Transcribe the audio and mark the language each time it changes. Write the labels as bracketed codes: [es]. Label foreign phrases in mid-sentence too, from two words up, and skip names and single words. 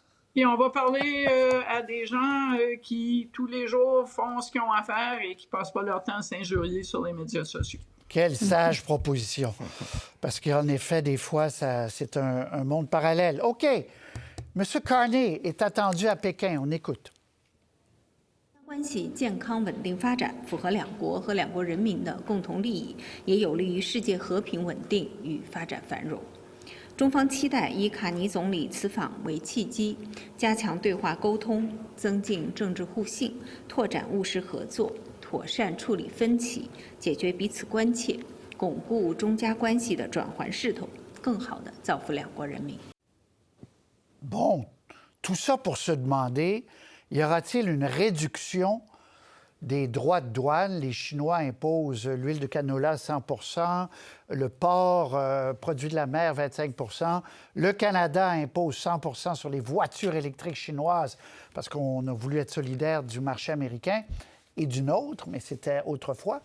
[fr] Et on va parler à des gens qui, tous les jours, font ce qu'ils ont à faire et qui ne passent pas leur temps à s'injurier sur les médias sociaux. Quelle sage proposition. Parce qu'en effet, des fois, c'est un monde parallèle. OK. M. Carney est attendu à Pékin. On écoute. [zh] 关系健康稳定发展，符合两国和两国人民的共同利益，也有利于世界和平稳定与发展繁荣。中方期待以卡尼总理此访为契机，加强对话沟通，增进政治互信，拓展务实合作，妥善处理分歧，解决彼此关切，巩固中加关系的转圜势头，更好地造福两国人民。 [fr] Bon, tout ça pour se demander, y aura-t-il une réduction des droits de douane? Les Chinois imposent l'huile de canola 100 %, le porc, produit de la mer 25 %. Le Canada impose 100 % sur les voitures électriques chinoises parce qu'on a voulu être solidaire du marché américain et du nôtre, mais c'était autrefois.